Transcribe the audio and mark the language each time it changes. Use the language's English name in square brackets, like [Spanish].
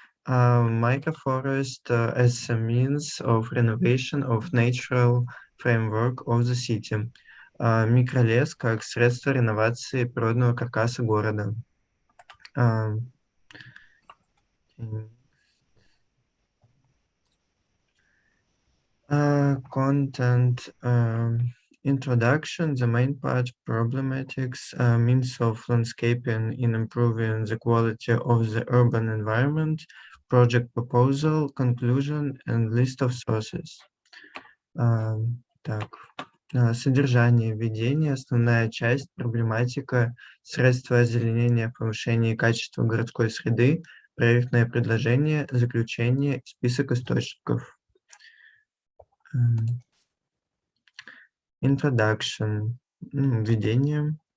[English] Microforest as a means of renovation of natural framework of the city. [Russian] Микролес как средство реновации природного каркаса города. [English] Content introduction, the main part problematics, means of landscaping in improving the quality of the urban environment, project proposal, conclusion, and list of sources. [Russian] Так, Содержание, введение, основная часть, проблематика, средства озеленения, повышение качества городской среды, проектное предложение, заключение, список источников. [English] Introduction, [Russian] введение.